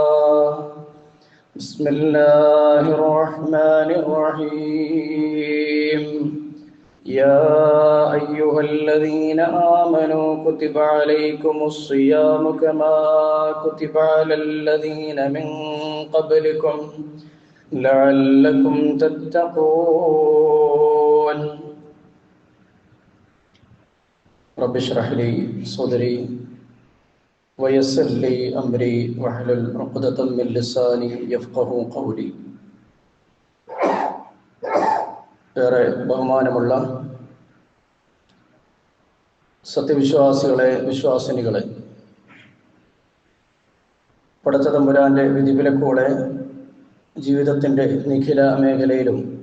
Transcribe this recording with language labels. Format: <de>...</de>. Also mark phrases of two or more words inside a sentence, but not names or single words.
<ar>بسم الله الرحمن الرحيم يا أيها الذين آمنوا كتب عليكم الصيام كما كتب على الذين من قبلكم لعلكم تتقون رب اشرح لي صدري ويسر لي أمري واحلل عقدة من لساني يفقهوا قولي</ar> <ml>ഏറെ ബഹുമാനമുള്ള സത്യവിശ്വാസികളെ, വിശ്വാസിനികളെ, പടച്ച തമ്പുരാന്റെ വിധിവിലക്കോടെ ജീവിതത്തിൻ്റെ നിഖില മേഖലയിലും</ml>